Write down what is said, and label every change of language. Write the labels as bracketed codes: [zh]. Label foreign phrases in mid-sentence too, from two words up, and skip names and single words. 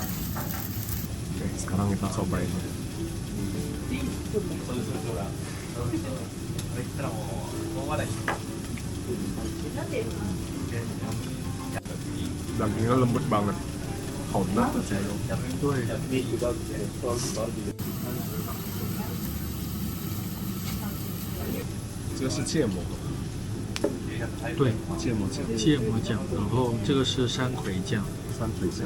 [id] Oke, sekarang kita cobain. Dagingnya lembut banget. Hot banget sih. [zh] 这个是芥末，对，芥末酱，芥末酱，然后这个是山葵酱，山葵酱。